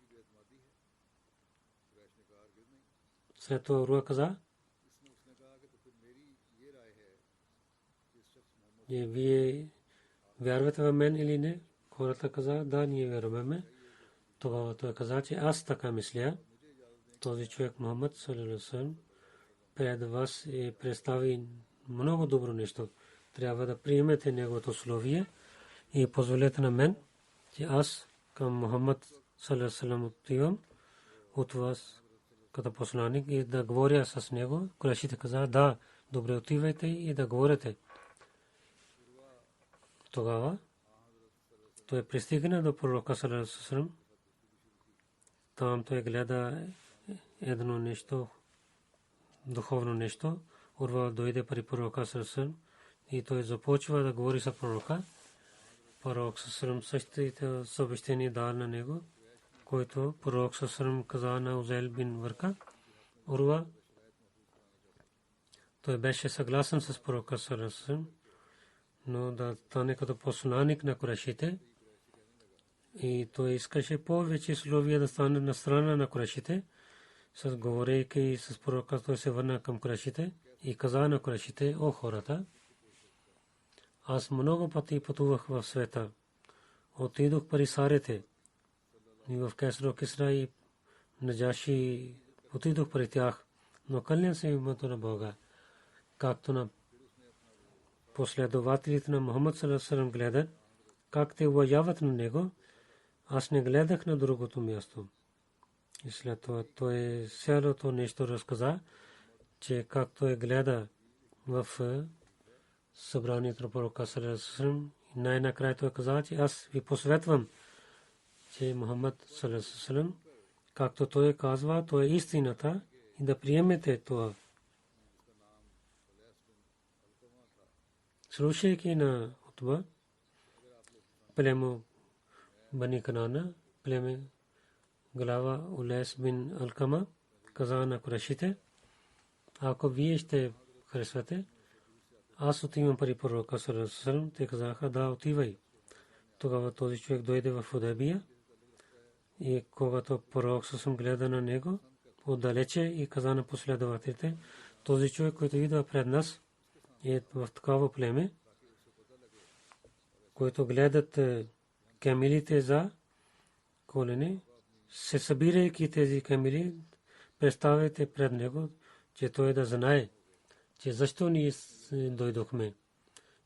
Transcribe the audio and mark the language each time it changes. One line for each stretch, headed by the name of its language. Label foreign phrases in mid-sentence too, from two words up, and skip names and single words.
Bulgarian: След това Урва каза, вие вярвате в мен или не? Хората каза, да, ние вярваме. Тогава той каза, че аз така мисля. Този човек Мухаммад
Arabic: صلى الله عليه وسلم
Bulgarian: пред вас представи много добро нещо. Трябва да приемете неговото условие и позволете на мен, че аз към Мухаммад
Arabic: صلى الله عليه وسلم
Bulgarian: отивам от вас като посланик и да говоря с него. Курешите каза, да, добре, отивайте и да говорите. Тогава той пристигна до пророка
Arabic: صلى الله عليه وسلم.
Bulgarian: Там той гледа едно нещо, духовно нещо. Урва дойде при пророка
Arabic: صلى الله عليه وسلم
Bulgarian: и той започва да говори с пророка. Пророк
Arabic: صلى الله عليه وسلم
Bulgarian: същите съобщение дал на него, който пророк
Arabic: صلى الله عليه وسلم
Bulgarian: каза на Узайл бин Варка. Урва, той беше съгласен с пророка
Arabic: صلى الله عليه وسلم,
Bulgarian: но да стане като посланик на курешите. И той искаше повече условия да стане на страна на курешите. С говорейки с пророка, той се върна към курешите и каза на курешите, о хората, аз много пъти пътувах в света. Отидох при сарите и в Кесро, Кисра и Наджаши, отидох при тях, но кълням се името на Бога, както на последователите на Мухаммад
Arabic: صلى الله عليه وسلم
Bulgarian: гледат, как те уважават на него, аз не гледах на другото място. И след това той цялото нещо разказа, че как той гледа в събранието на пророка
Arabic: صلى الله عليه وسلم.
Bulgarian: Най-накрая той каза, че аз ви посветвам, че Мухаммад
Arabic: صلى الله عليه وسلم,
Bulgarian: както той казва, то е истината и да приемете това. Слушайки на Утба, племе Бани Канана, племе глава Улайс бин Алкама, каза на курешите, ако вие ще харесвате, аз отивам при пророка
Arabic: صلى الله عليه وسلم.
Bulgarian: Те казаха, да, отивай. Тогава този човек дойде в Худайбия и когато пророк саллаллаху гледа на него отдалече и каза на последователите, този човек, който идва пред нас, е в такова племе, който гледат камилите за колене, се събирайки тези камили, представете пред него, че той да знае, че защо ние дойдохме.